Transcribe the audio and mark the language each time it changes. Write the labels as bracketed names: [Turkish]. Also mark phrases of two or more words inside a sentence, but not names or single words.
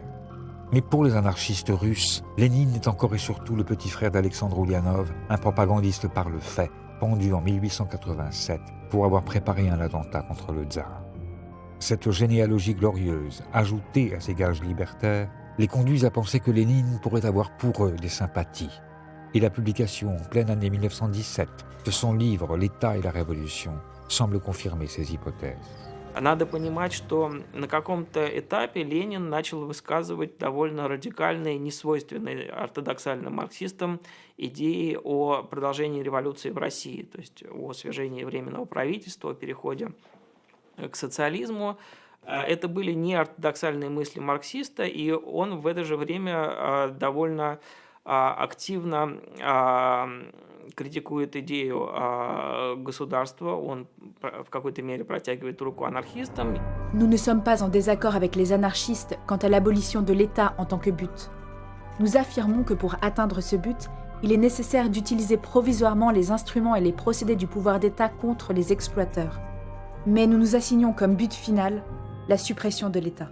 [French] Mais pour les anarchistes russes, Lénine est encore et surtout le petit frère d'Alexandre Ulyanov, un propagandiste par le fait, pendu en 1887 pour avoir préparé un attentat contre le tsar. Cette généalogie glorieuse, ajoutée à ces gages libertaires, les conduit à penser que Lénine pourrait avoir pour eux des sympathies. Et la publication en pleine année 1917 de son livre « L'État et la Révolution » semblent confirmer ces hypothèses. [Russian] Надо понимать, что на каком-то этапе Ленин начал высказывать довольно радикальные, несвойственные ортодоксальным марксистам идеи о продолжении революции в России, то есть о свержении Временного правительства, о переходе к социализму. Это были не ортодоксальные мысли марксиста, и он в это же время довольно активно критикует идею государства, он в какой-то мере протягивает руку анархистам. [French] Nous ne sommes pas en désaccord avec les anarchistes quant à l'abolition de l'État en tant que but. Nous affirmons que pour atteindre ce but, il est nécessaire d'utiliser provisoirement les instruments et les procédés du pouvoir d'État contre les exploiteurs. Mais nous nous assignons comme but final la suppression de l'État.